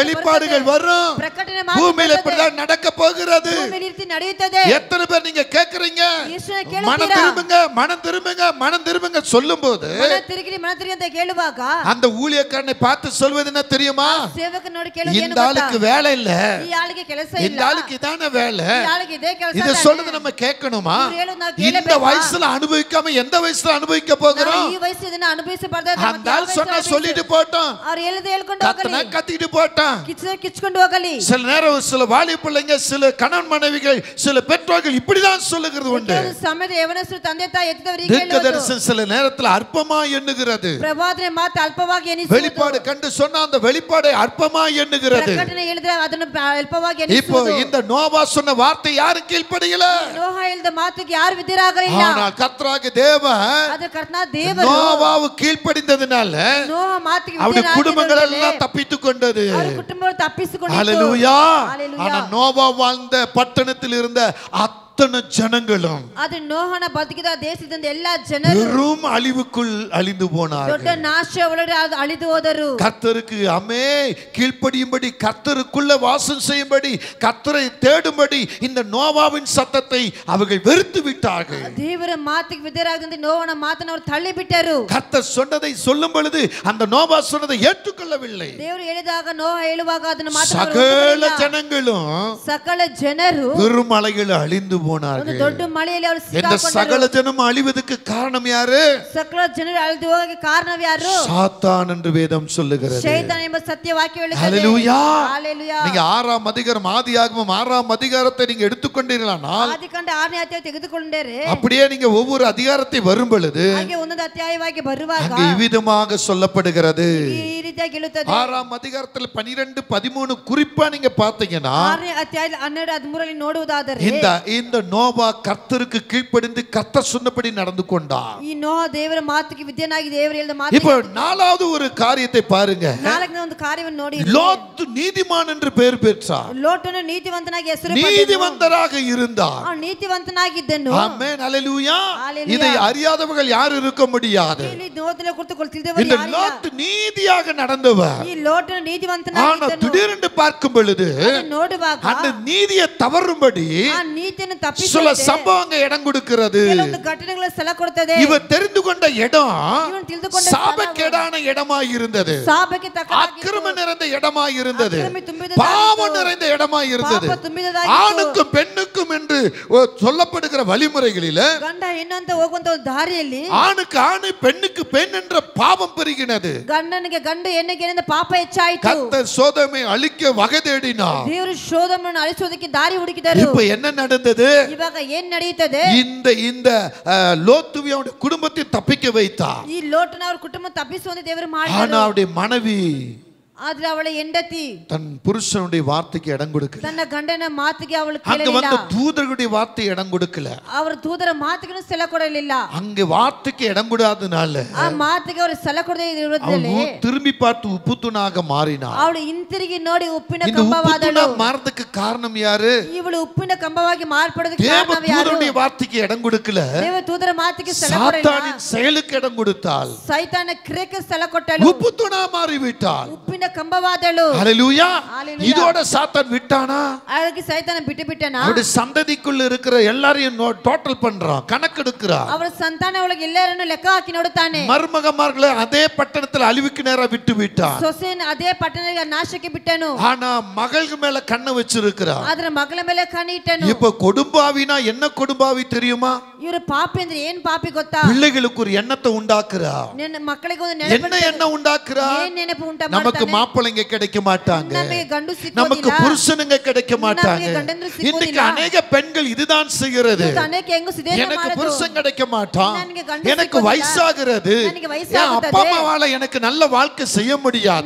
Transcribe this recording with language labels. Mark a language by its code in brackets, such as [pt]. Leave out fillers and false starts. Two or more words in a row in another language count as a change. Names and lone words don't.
[ta] வெளிப்பாடுகள் [kn] ಬರುತ್ತದೆ. [ta] வரும். [kn] ಪ್ರಕಟಣೆ ಮಾತು [ta] பூமியில [kn] ಬರುತ್ತದೆ. [ta] இப்படிதான் நடக்க போகிறது. [kn] ಭೂಮಿಯಲ್ಲಿ ಈ ರೀತಿ ನಡೆಯುತ್ತದೆ. [ta] எத்தனை பேர் நீங்க கேட்க கேக்குறீங்க [kn] ಯೇಸುವಿನ ಕೇಳುತ್ತೀರಾ? [ta] மனம் திரும்புங்க மனம் திரும்புங்க மனம் திரும்புங்க சொல்லும்போது [kn] ಮನ ತಿರುಗಿ ಅಂತ ಕೇಳುವಾಗ [ta] அந்த ஊழியக்காரனை பார்த்து சொல்வது என்ன தெரியுமா? [kn] ಸೇವಕ ನೋಡಿ ಕೇಳೋದು ಏನು [ta] இந்த ஆளுக்கு வேலை இல்ல, [kn] ಈ ಆಳಿಗೆ ಕೆಲಸ [ta] இந்த [kn] ಇಲ್ಲ, [ta] ஆளுக்கு இதான வேலை, [kn] ಈ ಆಳಿಗೆ ಇದೇ ಕೆಲಸ [ta] இத சொல்றது நம்ம கேட்கணுமா? [kn] ಇವ್ರು ಹೇಳೋದು ನಾವು [ta] இந்த [kn] ಕೇಳಬೇಕಾ? [ta] வயசுல அனுபவிக்காம எந்த வயசுல அனுபவிக்க போகிறோம்? [kn] ಈ ವಯಸ್ಸು ಇದನ್ನ ಅನುಭವಿಸಬಾರದು [ta] அந்த ஆள் சொன்னா சொல்லிட்டு போட்டோம், [kn] ಅವ್ರು ಹೇಳದೆ ಹೇಳ್ಕೊಂಡು [ta] கத்தனா [kn] ಹೋಗಲಿ, [ta] கத்திட்டு போட்டான். [kn] ಕಿಚ್ಕೊಂಡು ಹೋಗಲಿ. [ta] சில நேரம் சில வாலி பிள்ளைங்க, சில கணவன் மனைவிகள், சில பெற்றோர்கள் இப்படிதான் சொல்லுகிறது உண்டு. [kn] ಕೆಲವು ಸಮಯದ ಯವನಸ್ಥರು ತಂದೆ ತಾಯಿ ಎತ್ತಿದವರಿಗೆ [ta] தீர்க்க [kn] ಹೇಳುವುದು, [ta] தரிசனம் சில நேரத்துல அற்பமா எண்ணுகிறது. [kn] ಪ್ರವಾದನೆ ಮಾತು ಅಲ್ಪವಾಗಿ ಎನಿಸುವುದು, [ta] வெளிப்பாடு கண்டு சொன்னா அந்த வெளிப்பாடை அற்பமா எண்ணுகிறது. [kn] ಪ್ರಕಟಣೆ ಹೇಳಿದ್ರೆ ಅದನ್ನು ಅಲ್ಪವಾಗಿ [ta] இப்போ [kn] ಎನಿಸುವುದು. [ta] இந்த நோவா சொன்ன வார்த்தை யாரும் கீழ்ப்படியல. [kn] ನೋಹ ಹೇಳಿದ ಮಾತಿಗೆ ಯಾರು ವಿಧೇಯರಾಗಲಿಲ್ಲ. [ta] ஆனால் கர்த்தராகிய தேவன் [kn] ಆದ್ರೆ ಕರ್ತನ ದೇವರು [ta] நோவாவு கீழ்ப்படிந்ததனால [kn] ನೋಹ ಮಾತಿಗೆ [ta] அவருடைய குடும்பங்கள் [kn] ವಿಧೇಯರಾಗಿದ್ದರಿಂದಲೇ [ta] எல்லாம் தப்பித்துக் கொண்டது. [kn] ಅವರ ಕುಟುಂಬಗಳು ತಪ್ಪಿಸಿಕೊಂಡಿತು. [ta] ஹalleluya. [kn] ஹalleluya. [ta] ஆனா நோவா வாழ்ந்த பட்டணத்தில் இருந்த அத்தனை ஜனங்களும் [kn] ಆದ್ರೆ ನೋಹನ ಬದುಕಿದ ದೇಶದಿಂದ ಎಲ್ಲಾ ಜನರು [ta] பெரும் அழிவுக்குள் அழிந்து [kn] ದೊಡ್ಡ [ta] போனார்கள். [kn] ನಾಶ ಒಳಗಡೆ ಅಳಿದು ಹೋದರು. [ta] கர்த்தருக்கு அமே கீழ்ப்படியும்படி, கர்த்தருக்குள்ள வாசம் செய்யும்படி, கர்த்தரை தேடும்படி இந்த நோவாவின் சத்தத்தை அவர்கள் வெறுத்து விட்டார்கள். [kn] ದೇವರ ಮಾತಿಗೆ ವಿಧೇಯರಾಗದಂತೆ ನೋವನ ಮಾತನ್ನು ಅವರು ತಳ್ಳಿ ಬಿಟ್ಟರು. [ta] கர்த்தர் சொன்னதை சொல்லும் பொழுது அந்த நோவா சொன்னதை ஏற்றுக்கொள்ளவில்லை. [kn] ದೇವರು ಹೇಳಿದಾಗ ನೋಹ ಹೇಳುವಾಗ ಅದನ್ನು [ta] சகல ஜனங்களும் [kn] ಸಕಲ ಜನರು [ta] பெரும் மலைகள் அழிந்து [kn] ಒಂದು [ta] போனார்கள். [kn] ದೊಡ್ಡ ಮಳೆಯಲ್ಲಿ ಅವರು [ta] இந்த [kn] ಸಿಕ್ಕಾಕೊಂಡರು. [ta] சகல ஜனம் அழிவதற்கு காரணம் யாரு? [kn] ಸಕಲ ಜನರು ಅಳಿದು ಹೋಗಕ್ಕೆ ಕಾರಣವ್ಯಾರು? [ta] சாத்தான் என்று வேதம் சொல்லுகிறது. [kn] ಶೈತಾನ ಎಂಬ ಸತ್ಯವಾಕ್ಯ ಹೇಳುತ್ತದೆ. [ta] ஹalleluya. [kn] ஹalleluya. [ta] நீங்க 6ஆம் அதிகாரம், ஆதியாகமம் 6ஆம் அதிகாரத்தை நீங்க எடுத்துக்கொண்டீர்களானால், [kn] ಆದಿಕಾಂಡ 6ನೇ ಅಧ್ಯಾಯ ತೆಗೆದುಕೊಂಡರೆ [ta] அப்படியே நீங்க ஒவ்வொரு அதிகாரத்தை வரும் பொழுது [kn] ಹಾಗೆ ಒಂದೊಂದು ಅಧ್ಯಾಯವಾಗಿ ಬರುವಾಗ [ta] அங்கே இவ்விதமாக சொல்லப்படுகிறது. [kn] ಈ ರೀತಿಯಾಗಿ ಹೇಳುತ್ತದೆ. [ta] 6ஆம் அதிகாரத்தில் 12, 13 குறிப்பா நீங்க பார்த்தீங்கன்னா [kn] 6ನೇ ಅಧ್ಯಾಯ 12, 13 ನೋಡುವುದಾದರೆ [ta] இந்த நோவா கர்த்தருக்கு கீழ்ப்படிந்து கர்த்தர் சொன்னபடி நடந்து கொண்டார். [kn] ಈ ನೋಹ ದೇವರ ಮಾತಿಗೆ ವಿಧೇಯನಾಗಿ ದೇವರು ಹೇಳಿದ [ta] இப்போ [kn] ಮಾತಿಗೆ [ta] 4வது ஒரு காரியத்தை பாருங்க. [kn] 4ನೇ ಒಂದು ಕಾರ್ಯವನ್ನು ನೋಡಿ. [ta] லோத் நீதிமான் என்று பெயர் பெற்றார். [kn] ಲೋಟನು ನೀತಿವಂತನಾಗಿ ಹೆಸರು ಪಡೆದನು. [ta] நீதிವಂತராக இருந்தார். [kn] ಅವನು ನೀತಿವಂತನಾಗಿದ್ದನು. [ta] ஆமென், ஹalleluya. [kn] ஹalleluya. [ta] இதை அறியாதவர்கள் யார் இருக்க முடியாது. [kn] ಇಲ್ಲಿ ನೋದಲೆ ಕುಳಿತುಕೊಳ್ಳುತ್ತಿದ್ದವರು [ta] இந்த [kn] ಯಾರಿಲ್ಲ. [ta] லோத் நீதியாக நடந்தவர். [kn] ಈ ಲೋಟನು [ta] ஆனா [kn] ನೀತಿವಂತನಾಗಿದ್ದನು. [ta] திடீரென்று பார்க்கும் பொழுது [kn] ಅದನ್ನು ನೋಡುವಾಗ [ta] அந்த நீதியை தவறும்படி [kn] ಆ ನೀತಿಯನ್ನು [ta] சில [kn] ತಪ್ಪಿಸುವಂತೆ [ta] சம்பவங்கள் இடம் கொடுக்கிறது. [kn] ಕೆಲವೊಂದು ಘಟನೆಗಳ ಸ್ಥಳ ಕೊಡುತ್ತದೆ. [ta] இவர் தெரிந்து கொண்ட இடம் [kn] ಇವನು ತಿಳಿದುಕೊಂಡ [ta] சாபக்கேடான இடமாய் இருந்தது. [kn] ಸಾಪಕ್ಕೆ ತಕ್ಕದಾಗಿತ್ತು. [ta] அக்கிரம நிறைந்த இடமாய் இருந்தது. [kn] ಅಕ್ರಮ ತುಂಬಿದದಾಗಿತ್ತು. [ta] பாவம் நிறைந்த இடமாய் இருந்தது. [kn] ಪಾಪ ತುಂಬಿದದಾಗಿತ್ತು. [ta] ஆணுக்கும் பெண்ணுக்கும் என்று சொல்லப்படுகிற வழிமுறைகளில் [kn] ಗಂಡ ಹೆಣ್ಣು ಅಂತ ಹೋಗುವಂತ ಒಂದು ದಾರಿಯಲ್ಲಿ [ta] ஆணுக்கு ஆணு பெண்ணுக்கு பெண் என்ற பாவம் பெருகினது. [kn] ಗಂಡನಿಗೆ ಗಂಡು ಹೆಣ್ಣಿಗೆ ಏನಿಂದ ಪಾಪ ಹೆಚ್ಚಾಯಿತು. [ta] கர்த்தர் சோதோமை அழிக்க வகை தேடினார். [kn] ದೇವರು ಶೋಧನವನ್ನು ಅಳಿಸೋದಕ್ಕೆ ದಾರಿ ಹುಡುಕಿದರು. [ta] இப்ப என்ன நடந்தது? [kn] ಇವಾಗ ಏನ್ ನಡೆಯುತ್ತದೆ? [ta] இந்த லோத்துவை அவருடைய குடும்பத்தை தப்பிக்க வைத்தார். [kn] ಈ ಲೋಟನ ಅವ್ರ ಕುಟುಂಬ ತಪ್ಪಿಸುವಂತೆ ದೇವರು [ta] ஆனா [kn] ಮಾಡಿದರು. [ta] அவருடைய மனைவி [kn] ಆದ್ರೆ ಅವಳ ಹೆಂಡತಿ [ta] தன் புருஷனுடைய வார்த்தைக்கு இடம் கொடுக்கல. [kn] ತನ್ನ ಗಂಡನ ಮಾತಿಗೆ ಅವಳು [ta] அங்க [kn] ಕೇಳಲಿಲ್ಲ. [ta] வந்து தூதர்களுடைய வார்த்தை இடம் கொடுக்கல. [kn] ಅವರ ದೂತರ ಮಾತಿಗೆ ಸ್ಥಳ ಕೊಡಲಿಲ್ಲ. [ta] அங்க வார்த்தைக்கு இடம் கொடாதனால [kn] ಆ ಮಾತಿಗೆ ಅವರು ಸ್ಥಳ ಕೊಡದೇ ಇರುವುದರಲ್ಲಿ [ta] அவள் திரும்பி பார்த்து உப்புத்தூணாக மாறினாள். [kn] ಅವಳು ಹಿಂತಿರುಗಿ ನೋಡಿ ಉಪ್ಪಿನ [ta] இந்த [kn] ಕಂಬವಾದಳು. [ta] உப்புத்தூணா மாறதுக்கு காரணம் யாரு? [kn] ಇವಳು ಉಪ್ಪಿನ ಕಂಬವಾಗಿ ಮಾರ್ಪಡೋದಕ್ಕೆ [ta] தேவ [kn] ಕಾರಣ ಯಾರು? [ta] தூதனுடைய வார்த்தைக்கு இடம் கொடுக்கல. [kn] ದೇವ ದೂತರ ಮಾತಿಗೆ ಸ್ಥಳ ಕೊಡಲಿಲ್ಲ. [ta] சாத்தானின் செயலுக்கு இடம் கொடுத்தாள். [kn] ಸೈತಾನ ಕ್ರಿಯೆಗೆ ಸ್ಥಳ ಕೊಟ್ಟಳು. [ta] உப்புத்தூணா மாறிவிட்டாள். [kn] ಉಪ್ಪಿನ ಕಂಬವಾದಳು. [ta] ஹalleluya. [kn] ஹalleluya. [ta] இதோட சாத்தான் விட்டானா? [kn] ಅದಕ್ಕೆ ಸೈತಾನ ಬಿಟ್ಟು ಬಿಟ್ಟನಾ? [ta] அவருடைய சந்ததிக்குள்ள இருக்கிற எல்லாரையும் டோட்டல் பண்றான், கணக்கெடுக்கிறான். [kn] ಅವರ ಸಂತಾನ ಒಳಗೆ ಎಲ್ಲರನ್ನು ಲೆಕ್ಕ ಹಾಕಿ ನೋಡುತ್ತಾನೆ. [ta] மருமகமார்களை அதே பட்டணத்தில் அழிவுக்கு நேரா விட்டு விட்டான். [kn] ಸೊಸೆನ ಅದೇ ಪಟ್ಟಣಕ್ಕೆ ನಾಶಕ್ಕೆ ಬಿಟ್ಟನು. [ta] ஆனா மகள் மேல கண்ணை வச்சிருக்கிறான். [kn] ಆದ್ರೆ ಮಗಳ ಮೇಲೆ ಕಣ್ಣು ಇಟ್ಟನು. [ta] இப்ப கொடும்பாவினா என்ன கொடும்பாவி தெரியுமா? [kn] ಇವರು ಪಾಪಿ ಅಂದ್ರೆ ಏನ್ ಪಾಪಿ ಗೊತ್ತಾ? [ta] பிள்ளைகளுக்கு ஒரு எண்ணத்தை உண்டாக்குறா. [kn] ನಿನ್ನ ಮಕ್ಕಳಿಗೆ ಒಂದು [ta] என்ன எண்ணம் உண்டாக்குறா? [kn] ಏನ್ ನೆನಪು ಉಂಟು [ta] நமக்கு [kn] ಮಾಡ್ತಾನೆ? [ta] மாப்பிள்ளைங்க கிடைக்க மாட்டாங்க, [kn] ನಮಗೆ ಗಂಡು [ta] நமக்கு [kn] ಸಿಕ್ಕೋದಿಲ್ಲ, [ta] புருஷனுங்க கிடைக்க மாட்டாங்க. [kn] ನಮಗೆ ಗಂಡಂದ್ರು ಸಿಕ್ಕೋದಿಲ್ಲ. [ta] இன்னைக்கு அநேக பெண்கள் இதுதான் செய்கிறது. [kn] ಇವತ್ತು ಅನೇಕ ಹೆಂಗಸು ಇದೇ [ta] எனக்கு [kn] ಮಾಡೋದು. [ta] புருஷன் கிடைக்க மாட்டான், [kn] ನನಗೆ ಗಂಡು [ta] எனக்கு [kn] ಸಿಕ್ಕೋದಿಲ್ಲ, [ta] வயசாகிறது, [kn] ನನಗೆ [ta] என் [kn] ವಯಸ್ಸಾಗುತ್ತದೆ, [ta] அப்பா அம்மாவால எனக்கு நல்ல வாழ்க்கை செய்ய முடியாது.